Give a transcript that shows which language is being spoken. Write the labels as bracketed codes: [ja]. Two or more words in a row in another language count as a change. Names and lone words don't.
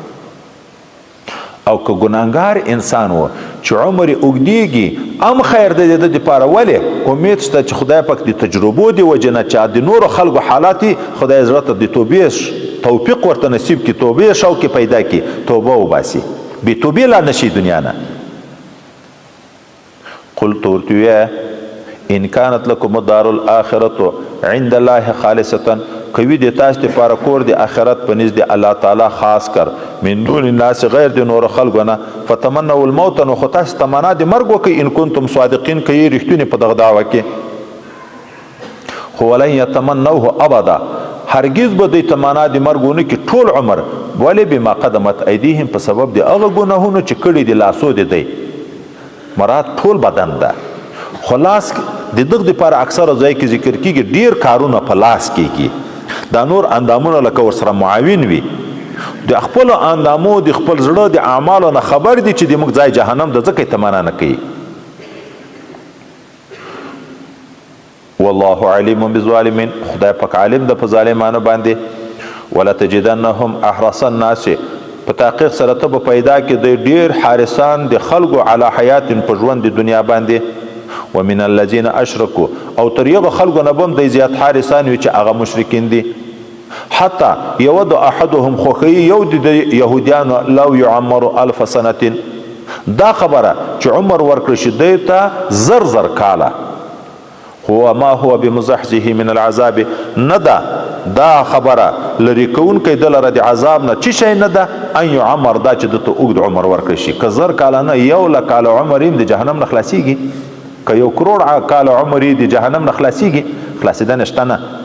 [ps] او که ګناهګار انسان و چې عمر یې اوږدیږي، هم خیر دی د ده دپاره. ولې؟ امید شته چې خدای پاک د تجربو د وجې نه چې د نورو خلکو حالات خدای زړه ته د توبې توفیق ورته نصیب کړي، توبې شوق پیدا کړي، توبه وباسي، بې توبې لا نشي دنیا نه. قلت ورته ویه [ar] ان كانت لكم الدار الاخره عند الله خالصه، [ps] کوي د تاسو لپاره کور د آخرت په نزد الله تعالی خاص کر، [ar] من دون الناس [ps] غیر د نور خلکو نه، [ar] فتمنوا الموت، [ps] نو خو تاسو تمنا د مرګ وکئ [ar] ان کنتم صادقین، [ps] که یې رښتونې په دغه دعوه کې. خو [ar] ولن یتمنوه ابدا، [ps] هرگز به دوی تمنا د مرګ ونه کړي ټول عمر. ولې؟ [ar] بما قدمت ایدیهم، [ps] په سبب د هغه ګناهونو چې کړي د لاسو د دی. مراد ټول بدن ده، خو لاس د دغه دپاره اکثره ځای کې ذکر کېږي ډېر کارونه په لاس کېږي. دا نور اندامونه لکه ورسره معاون وي، د خپلو اندامو د خپل زړه د اعمالو نه خبر دي چې د موږ ځای جهنم ده، ځکه یې تمنا نه کوي. [ar] والله علیم بالظالمین، [ps] خدای پاک عالم ده په ظالمانو باندې. [ar] ولتجدنهم احرص الناس، [ps] په تحقیق سره ته به پیدا کې د ډېر حارسان د خلکو [ar] علی حیات [ps] په ژوند د دنیا باندې. [ar] ومن الذین اشرکوا، [ps] او تر یغه خلکو نه به هم د زیات حارسان وي چې هغه مشرکین دي. [ar] حتی یود احدهم، [ps] خوښوي یو د یهودیانو [ar] لو یعمر الف سنة، [ps] دا خبره چې عمر ورکړی شي دی ته 1000 کاله. [ar] هو ما هو بمزحزحه من العذاب [ps] نه دا خبره لري کوونکی د لره د عذاب نه چې شی نه ده [ar] ان یعمر [ps] دا چې دته اوږد عمر ورکړی شي که زر کاله نه 1,00,000 کاله عمر یې د جهنم نه خلاصیږي که 1 کروڑ کاله عمر یې د جهنم نه خلاصیږي خلاصېدنه شته نه.